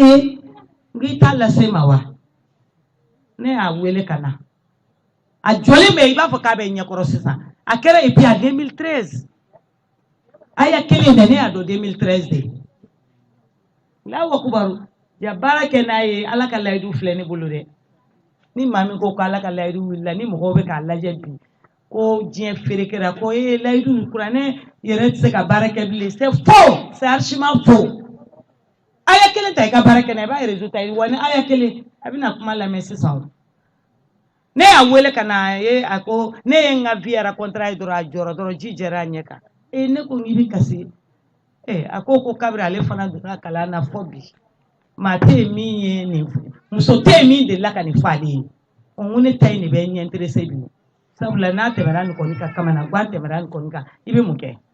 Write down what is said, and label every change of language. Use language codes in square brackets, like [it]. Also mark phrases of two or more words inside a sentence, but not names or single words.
[bm] n ko i t'a lase ma wa ne y'a wele ka na a jɔlen bɛ i b'a fɔ k'a bɛ ɲɛkɔrɔ sisan a kɛra [fr] et puis [bm] a 2013 a y'a kelen dɛ ne y'a dɔn 2013 de [ar] الله أكبر [bm] ya baara kɛ n'a ye Ala ka layidu filɛ ne bolo dɛ ni maa min ko Ala ka layidu wulila ni mɔgɔw bɛ k'a lajɛ bi ko diɲɛ feerekɛra ko layidu ni kuranɛ yɛrɛ tɛ se ka baara kɛ bilen c'est [fr] faux c'est archiment faux [bm] aya kelen ta i ka baara kɛ n'a i b'a résultat ye wa ni aya kelen a bɛna kuma lamɛn sisan ne y'a wele ka na a ko ne ye n ka [fr] vie raconter [bm] ye dɔrɔn a jɔra dɔrɔn ji jɛra a ɲɛ kan ne ko n k'i bɛ kasi a ko kabiri ale fana donna kalan na fɔ bi maa tɛ yen min ye nin muso tɛ yen min delila ka nin fɔ ale ye ko ne ta in de bɛ ɲɛ intéressé bi sabula n'a tɛmɛra nin kɔni kan kamana gan tɛmɛra nin kɔni kan i bɛ mun kɛ